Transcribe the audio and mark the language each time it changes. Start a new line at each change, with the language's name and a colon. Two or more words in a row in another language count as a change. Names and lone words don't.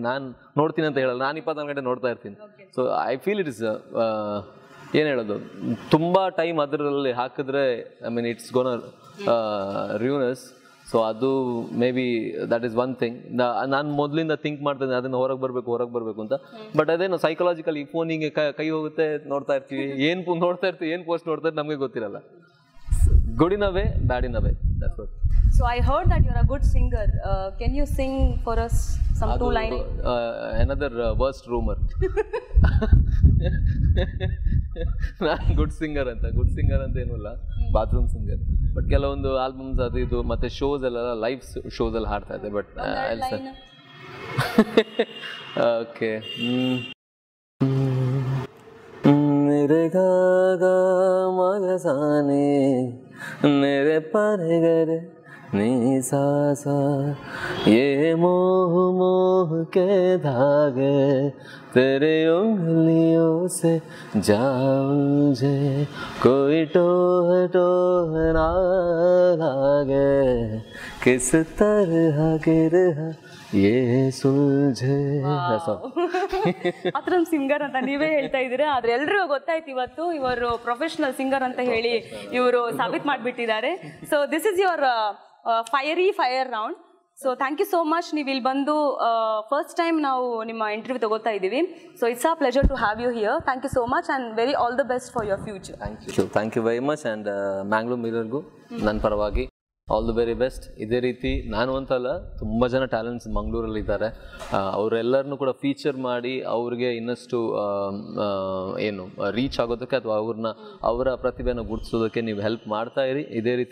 Kannada: ನಾನು ನೋಡ್ತೀನಿ ಅಂತ ಹೇಳಲ್ಲ, ನಾನು 24 ಗಂಟೆ ನೋಡ್ತಾ ಇರ್ತೀನಿ.
English: so I feel it is
Kannada: ಏನು ಹೇಳೋದು, ತುಂಬ ಟೈಮ್ ಅದರಲ್ಲಿ ಹಾಕಿದ್ರೆ
English: I mean it's gonna ruin us. so ಅದು may be that is one thing.
Kannada: ನಾನು ಮೊದಲಿಂದ ಥಿಂಕ್ ಮಾಡ್ತಿದ್ದೆ ಅದನ್ನು ಹೊರಗೆ ಬರಬೇಕು ಅಂತ. ಬಟ್ ಅದೇನು ಸೈಕಲಾಜಿಕಲ್, ಈ ಫೋನಿಗೆ ಕೈ ಹೋಗುತ್ತೆ, ನೋಡ್ತಾ ಇರ್ತೀವಿ, ಏನು ನೋಡ್ತಾ ಇರ್ತೀವಿ, ಏನು ಪೋಸ್ಟ್ ನೋಡ್ತಾ ಇರ್ತೀವಿ ನಮಗೆ ಗೊತ್ತಿರಲ್ಲ.
English: good in a way, bad in a way, that's what. So I heard that you're a good singer. Can you sing for us some 2 lines? Another worst rumor.
Kannada: ನಾನು
English: good singer
Kannada: ಅಂತ ಏನಿಲ್ಲ,
English: bathroom singer.
Kannada: ಬಟ್ ಕೆಲವೊಂದು ಆಲ್ಬಮ್ಸ್ ಅದು ಇದು ಮತ್ತೆ ಶೋಸ್ ಎಲ್ಲ,
English: live shows
Kannada: ಎಲ್ಲ ಹಾಡ್ತಾ ಇದ್ದೆ.
English: but okay.
Hindi: मेरे गागा मगसाने मेरे परगर नी सासा ये मोह मोह के धागे तेरे उंगलियों से जाऊंजे कोई टोह टोह ना लागे किस तरह गिरहा ये सुलझे.
English: bathroom singer
Kannada: ಅಂತ ನೀವೇ ಹೇಳ್ತಾ ಇದ್ದೀರಾ, ಆದ್ರೆ ಎಲ್ರಿಗೂ ಗೊತ್ತಾಯ್ತು ಇವತ್ತು ಇವರು
English: professional singer
Kannada: ಅಂತ ಹೇಳಿ ಇವರು ಸಾಬೀತ್ ಮಾಡಿಬಿಟ್ಟಿದ್ದಾರೆ.
English: so this is your fire round. so thank you so much.
Kannada: ನೀವು ಇಲ್ಲಿ ಬಂದು
English: first time
Kannada: ನಾವು ನಿಮ್ಮ ಇಂಟರ್ವ್ಯೂ ತಗೋತಾ ಇದ್ದೀವಿ.
English: so it's a pleasure to have you here. thank you so much and very all the best for your future. thank you very much. and Mangalore Mirrorಗೂ
Kannada: ನನ್ನ ಪರವಾಗಿ
English: all the very best.
Kannada: ಇದೇ ರೀತಿ ನಾನು ಅಂತಲ್ಲ, ತುಂಬ ಜನ ಟ್ಯಾಲೆಂಟ್ಸ್ ಮಂಗಳೂರಲ್ಲಿ ಇದ್ದಾರೆ. ಅವರೆಲ್ಲರನ್ನೂ ಕೂಡ ಫೀಚರ್ ಮಾಡಿ ಅವ್ರಿಗೆ ಇನ್ನಷ್ಟು ಏನು ರೀಚ್ ಆಗೋದಕ್ಕೆ ಅಥವಾ ಅವರ ಪ್ರತಿಭೆನ ಗುರುತಿಸೋದಕ್ಕೆ ನೀವು ಹೆಲ್ಪ್ ಮಾಡ್ತಾ ಇರಿ.